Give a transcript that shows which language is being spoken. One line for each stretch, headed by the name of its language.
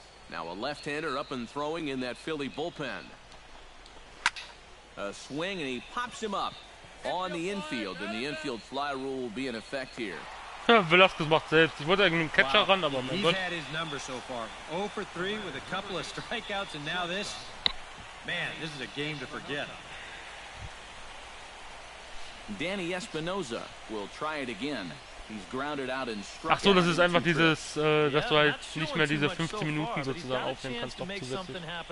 English: Now a left-hander up and throwing in that Philly bullpen. A swing, and he pops him up on the infield, and the infield fly rule will be in effect here.
German: Velasquez macht selbst. Ich wollte irgendwie einen Catcher ran, aber mein
English: He's
German: Gott.
English: had his number so far. 0 for 3 with a couple of strikeouts, and now this. Man, this is a game to forget. Danny Espinosa will try it again. He's grounded out and struck.
German: Ach so, das ist einfach dieses, dass du halt nicht mehr diese 15 Minuten sozusagen aufnehmen kannst, noch zusätzlich.